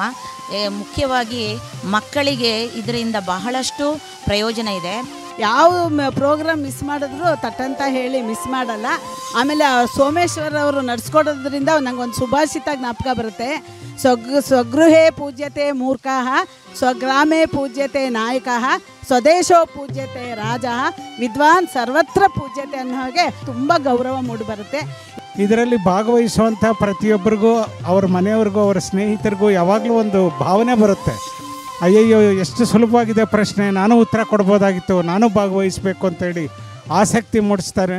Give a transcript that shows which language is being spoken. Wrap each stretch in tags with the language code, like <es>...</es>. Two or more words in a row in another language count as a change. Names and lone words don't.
<kn>ಮುಖ್ಯವಾಗಿ ಮಕ್ಕಳಿಗೆ ಇದರಿಂದ ಬಹಳಷ್ಟು ಪ್ರಯೋಜನ ಇದೆ. ಯಾವ</kn> <en>program miss</en> <kn>ಮಾಡಿದ್ರು ತಟ್ಟಂತ ಹೇಳಿ ಮಿಸ್ ಮಾಡಲ್ಲ. ಆಮೇಲೆ ಸೋಮೇಶ್ವರ್ ಅವರು ನಡೆಸ್ಕೊಡೋದ್ರಿಂದ ನಂಗೊಂದು ಸುಭಾಷಿತ ಜ್ಞಾಪಕ ಬರುತ್ತೆ.</kn> <sa>ಸ್ವಗೃಹೇ ಪೂಜ್ಯತೆ ಮೂರ್ಖಃ, ಸ್ವಗ್ರಾಮೇ ಪೂಜ್ಯತೆ ನಾಯಕಃ, ಸ್ವದೇಶೋ ಪೂಜ್ಯತೆ ರಾಜಃ, ವಿದ್ವಾನ್ ಸರ್ವತ್ರ ಪೂಜ್ಯತೆ</sa> <kn>ಅನ್ನೋ ಹಾಗೆ ತುಂಬ ಗೌರವ ಮೂಡಿಬರುತ್ತೆ. ಇದರಲ್ಲಿ ಭಾಗವಹಿಸುವಂಥ ಪ್ರತಿಯೊಬ್ಬರಿಗೂ, ಅವ್ರ ಮನೆಯವ್ರಿಗೂ, ಅವರ ಸ್ನೇಹಿತರಿಗೂ ಯಾವಾಗಲೂ ಒಂದು ಭಾವನೆ ಬರುತ್ತೆ, ಅಯ್ಯಯ್ಯೋ ಎಷ್ಟು ಸುಲಭವಾಗಿದೆ ಪ್ರಶ್ನೆ, ನಾನು ಉತ್ತರ ಕೊಡ್ಬೋದಾಗಿತ್ತು, ನಾನು ಭಾಗವಹಿಸಬೇಕು ಅಂತೇಳಿ ಆಸಕ್ತಿ ಮೂಡಿಸ್ತಾರೆ.</kn>